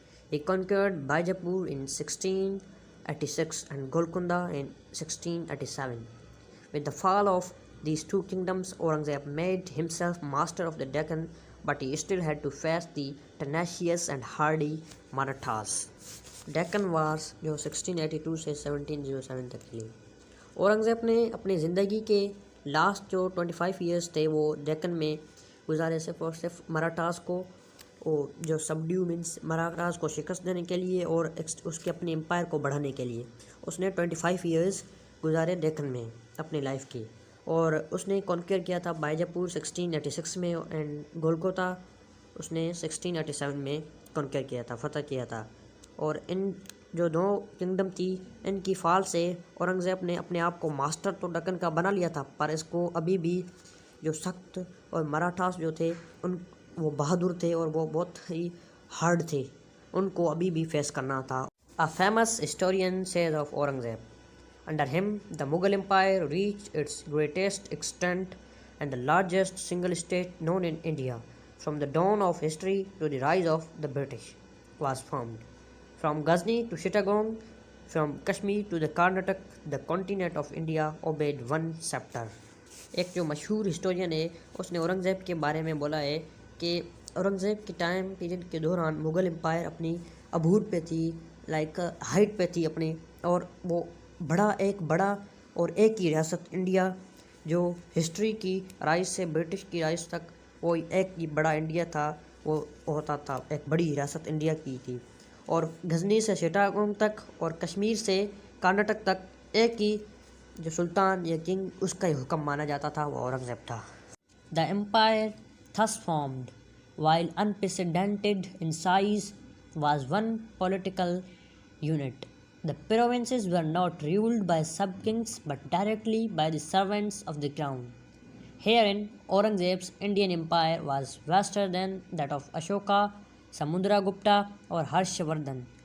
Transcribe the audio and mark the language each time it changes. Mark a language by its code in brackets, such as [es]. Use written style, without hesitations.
[en] He conquered Bijapur in 1686 and Golconda in 1687. With the fall of these two kingdoms, Aurangzeb made himself master of the Deccan, but he still had to face the tenacious and hardy Marathas. [hi] Deccan wars जो 1682 से 1707 तक चली। औरंगज़ेब ने अपनी ज़िंदगी के last जो 25 years थे वो डेक्कन में गुजारे, सिर्फ और सिर्फ मराठास को जो [en] subdue means [hi] मराठास को शिकस्त देने के लिए और उसके अपने एम्पायर को बढ़ाने के लिए उसने 25 इयर्स गुजारे डेक्कन में। अपनी लाइफ की। और उसने कॉन्कर किया था बाइजापुर 1686 में एंड गोलकोता उसने 1687 में कॉन्कर किया था, फतह किया था। और इन जो दो किंगडम थी इनकी फाल से औरंगज़ेब ने अपने आप को मास्टर तो दक्कन का बना लिया था, पर इसको अभी भी जो सख्त और मराठास जो थे उन वो बहादुर थे और वो बहुत ही हार्ड थे, उनको अभी भी फेस करना था। [en] A famous historian says of Aurangzeb, under him the Mughal empire reached its greatest extent and the largest single state known in India from the dawn of history to the rise of the British was formed. From Ghazni to Chittagong, from Kashmir to the Karnataka, the continent of India obeyed one scepter. [hi] एक जो मशहूर historian है उसने औरंगज़ेब के बारे में बोला है कि औरंगज़ेब के टाइम पीरियड के दौरान मुग़ल एम्पायर अपनी अबूर पे थी, लाइक हाइट पे थी अपनी, और वो बड़ा और एक ही रियासत इंडिया जो हिस्ट्री की राइज से ब्रिटिश की राइज तक वो एक ही बड़ा इंडिया था, वो होता था, एक बड़ी रियासत इंडिया की थी। और गजनी से चिटागोंग तक और कश्मीर से कर्नाटक तक एक ही जो सुल्तान या किंग उसका ही हुक्म माना जाता था, वो औरंगज़ेब था। [en] The empire thus formed while unprecedented in size was one political unit. The provinces were not ruled by sub-kings but directly by the servants of the crown. Herein, Aurangzeb's Indian empire was vaster than that of Ashoka, Samudragupta or Harshavardhan.